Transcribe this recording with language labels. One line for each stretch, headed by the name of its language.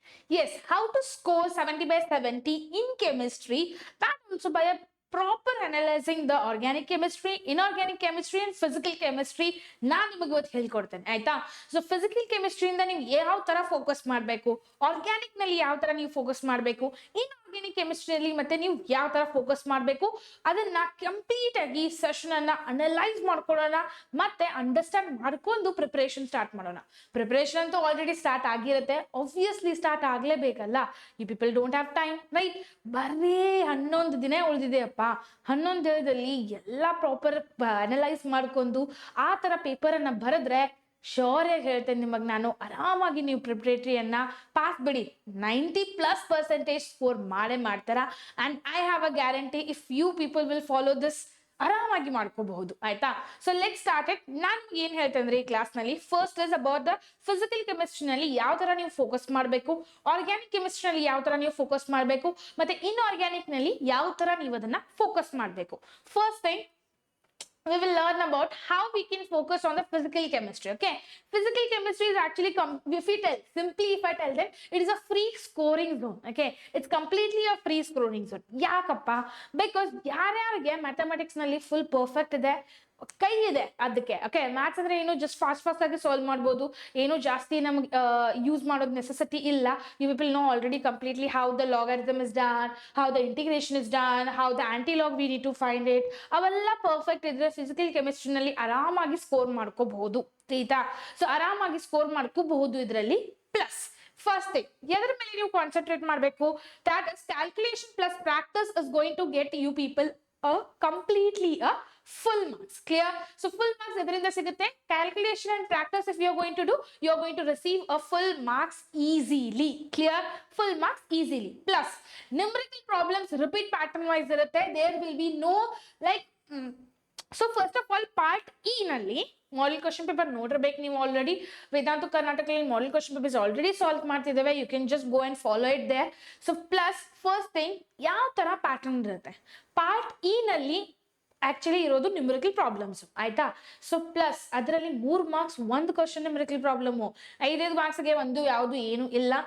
English: Yes, how to score 70 by 70 in chemistry, that also by a proper analyzing the organic chemistry, inorganic chemistry and physical chemistry
Kannada: ನಾನು ನಿಮಗೆ ಇವತ್ತು ಹೇಳ್ಕೊಡ್ತೇನೆ ಆಯ್ತಾ. So physical ಕೆಮಿಸ್ಟ್ರಿಯಿಂದ ನೀವು ಯಾವ ತರ focus ಮಾಡಬೇಕು, ಆರ್ಗ್ಯಾನಿಕ್ ನಲ್ಲಿ ಯಾವ ತರ ನೀವು ಫೋಕಸ್ ಮಾಡಬೇಕು, ಇನ್ಆರ್ಗ್ಯಾನಿಕ್ ಕೆಮಿಸ್ಟ್ರಿಯಲ್ಲಿ ಮತ್ತೆ ನೀವು ಯಾವ ತರ ಫೋಕಸ್ ಮಾಡಬೇಕು, ಅದನ್ನ ಕಂಪ್ಲೀಟ್ ಆಗಿ ಸೆಷನ್ ಅನ್ನ ಅನಲೈಸ್ ಮಾಡ್ಕೊಳ್ಳೋಣ ಮತ್ತೆ ಅಂಡರ್ಸ್ಟ್ಯಾಂಡ್ ಮಾಡ್ಕೊಂಡು ಪ್ರಿಪರೇಷನ್ ಸ್ಟಾರ್ಟ್ ಮಾಡೋಣ. ಪ್ರಿಪರೇಷನ್ ಅಂತೂ ಆಲ್ರೆಡಿ ಸ್ಟಾರ್ಟ್ ಆಗಿರುತ್ತೆ, obviously start ಆಗ್ಲೇಬೇಕಲ್ಲ.
English: You people don't have time, right?
Kannada: ಬರೀ 11 ದಿನ ಉಳಿದಿದೆ ಅಪ್ಪ. 11 ದಿನದಲ್ಲಿ ಎಲ್ಲ ಪ್ರಾಪರ್ ಅನಲೈಸ್ ಮಾಡ್ಕೊಂಡು ಆ ತರ ಪೇಪರ್ ಅನ್ನ ಬರೆದ್ರೆ ಶೋರ್ ಆಗಿ ಹೇಳ್ತೇನೆ ನಿಮಗೆ ನಾನು, ಆರಾಮಾಗಿ ನೀವು ಪ್ರಿಪರೇಟರಿಯನ್ನ ಪಾಸ್ ಬಿಡಿ, 90+% ಸ್ಕೋರ್ ಮಾಡೇ ಮಾಡ್ತಾರ.
English: and I have a guarantee, if you people will follow this,
Kannada: ಆರಾಮಾಗಿ ಮಾಡ್ಕೋಬಹುದು ಆಯ್ತಾ.
English: So let start it.
Kannada: ನಾನು ಏನ್ ಹೇಳ್ತೇನೆ ಅಂದ್ರೆ ಈ ಕ್ಲಾಸ್ ನಲ್ಲಿ first is about the physical ಕೆಮಿಸ್ಟ್ರಿನಲ್ಲಿ ಯಾವ ತರ ನೀವು ಫೋಕಸ್ ಮಾಡಬೇಕು, ಆರ್ಗ್ಯಾನಿಕ್ ಕೆಮಿಸ್ಟ್ರಿನಲ್ಲಿ ಯಾವ ತರ ನೀವು ಫೋಕಸ್ ಮಾಡಬೇಕು, ಮತ್ತೆ ಇನ್ಆರ್ಗ್ಯಾನಿಕ್ ನಲ್ಲಿ ಯಾವ ತರ ನೀವು ಅದನ್ನ ಫೋಕಸ್ ಮಾಡಬೇಕು.
English: First thing we will learn about how we can focus on the physical chemistry. Okay, physical chemistry is actually if I tell them, it is a free scoring zone. Okay, it's completely a free scoring zone.
Kannada: Yakappa,
English: because
Kannada: yaryarige mathematics nalli full perfect ide, ಕೈ ಇದೆ ಅದಕ್ಕೆ. Okay, maths ಅಂದ್ರೆ ಏನು just fast ಆಗಿ solve ಮಾಡ್ಬೋದು, ಏನು ಜಾಸ್ತಿ ನಮ್ಗೆ ಯೂಸ್ ಮಾಡೋದು ನೆಸೆಸಿಟಿ ಇಲ್ಲ.
English: You people know already completely how the logarithm is done, how the integration is done, how the anti log we need to find it.
Kannada: ಅವೆಲ್ಲ ಪರ್ಫೆಕ್ಟ್ ಇದ್ರೆ ಫಿಸಿಕಲ್ ಕೆಮಿಸ್ಟ್ರಿನಲ್ಲಿ ಆರಾಮಾಗಿ ಸ್ಕೋರ್ ಮಾಡ್ಕೋಬಹುದು ಆಯ್ತಾ. ಸೊ ಆರಾಮಾಗಿ ಸ್ಕೋರ್ ಮಾಡ್ಕೋಬಹುದು ಇದರಲ್ಲಿ. ಪ್ಲಸ್ ಫಸ್ಟ್ ಥಿಂಗ್ ಎದ್ರ ಮೇಲೆ ನೀವು ಕಾನ್ಸಂಟ್ರೇಟ್ ಮಾಡಬೇಕು,
English: That is calculation plus practice is going to get you people completely a full marks. Clear? So full marks
Kannada: edrinda sigutte.
English: Calculation and practice if you are going to do, you are going to receive a full marks easily. Clear? Full marks easily. Plus numerical problems repeat pattern wise irutte, there will be no like so first of all part E
Kannada: ನಲ್ಲಿ model question paper ನೋಡಿರ್ಬೇಕು ನೀವು. Already ವೇದಾಂತ ಕರ್ನಾಟಕದಲ್ಲಿ model question papers already solve ಮಾಡ್ತಿದ್ದೇವೆ,
English: You can just go and follow it there.
Kannada: So plus first thing ಯಾವ ತರ pattern ಇರುತ್ತೆ, part E ನಲ್ಲಿ actually ಇರೋದು numerical problems ಆಯ್ತಾ. ಸೊ ಪ್ಲಸ್ ಅದರಲ್ಲಿ 3 ಮಾರ್ಕ್ಸ್ ಒಂದು ಕ್ವಶನ್ ನ್ಯೂಮರಿಕಲ್ ಪ್ರಾಬ್ಲಮ್, 5 ಮಾರ್ಕ್ಸ್ಗೆ ಒಂದು ಯಾವುದು ಏನು ಇಲ್ಲ.